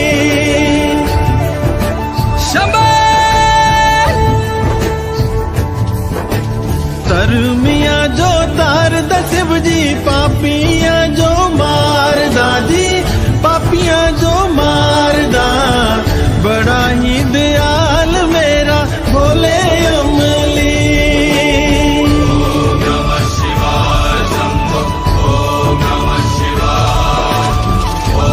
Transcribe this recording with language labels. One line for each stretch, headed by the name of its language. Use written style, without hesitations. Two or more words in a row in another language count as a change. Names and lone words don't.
Kangri: शंभो तरमिया जो तार दा शिव जी, पापिया जो मार दादी, पापिया जो मारदा, बड़ा ही दयाल मेरा भोले अमली।
Sanskrit: ओम नमः शिवाय शंभो, ओम नमः शिवाय,